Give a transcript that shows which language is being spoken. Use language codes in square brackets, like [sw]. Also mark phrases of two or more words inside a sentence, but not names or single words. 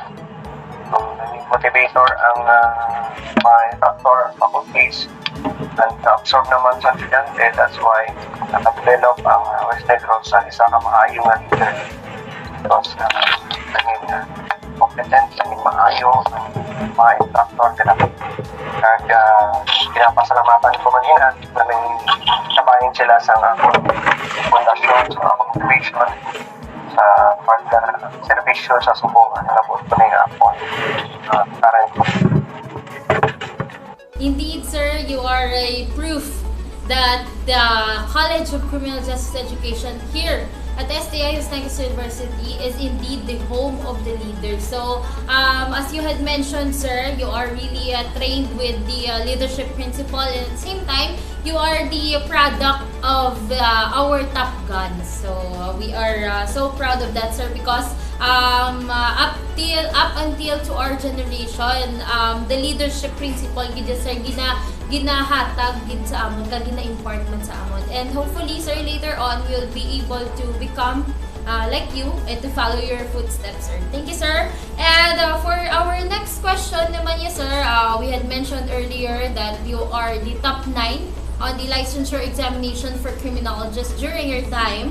[en] So, [tl] naging motivator ang mga instructor, faculties, and absorb naman sa estudyante. [en] That's why [hil] nakadevelop ang West Negros sa isa ka maayo nga leader. [tl] Because naging competent, naging maayo ang mga instructor nila. [hil] Kag pinapasalamatan ko man ina na naging sabahin sila sa akong fondasyon, sa akong motivation, sa pag-servisyo sa subong na labot ko na yung akong current. [en] Indeed, sir, you are a proof that the College of Criminal Justice Education here at STI Negros University is indeed the home of the leaders. So, as you had mentioned, sir, you are really trained with the leadership principle, and at the same time, you are the product of our top guns. So, we are so proud of that, sir, because up until to our generation, the leadership principle [hil] gid sir ginahatag gid sa amon, kag gina-impart man sa amon, [en] and hopefully sir later on we'll be able to become like you and to follow your footsteps, sir. Thank you, sir. And for our next question naman, yes, sir, we had mentioned earlier that you are the top 9 on the licensure examination for criminologists during your time.